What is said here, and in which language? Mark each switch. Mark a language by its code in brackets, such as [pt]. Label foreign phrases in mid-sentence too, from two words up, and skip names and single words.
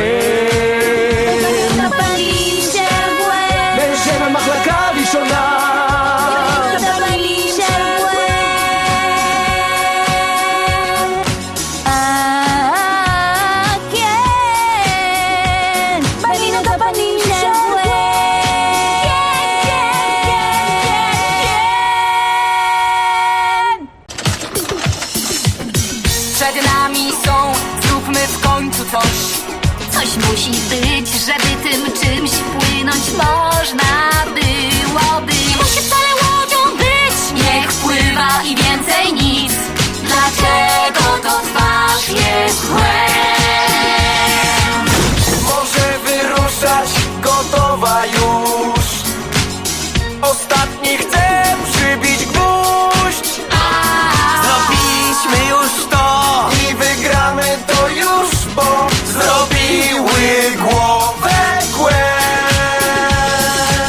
[he] את הפנים של גווין. נשב במחלקה ראשונה. את הפנים של גווין. כן, בנינו את הפנים של גווין. [pl] Przed nami są, zróbmy w końcu coś. Coś musi być, żeby tym czymś płynąć można byłoby. Nie musi wcale łodzią być, niech pływa i więcej nic. Dlaczego to twarz jest Gwen? Może wyruszać, gotowa już. Ostatni chcę przybić gwóźdź. Zrobiliśmy już to i wygramy to już, bo zrobiły głowę Gwen.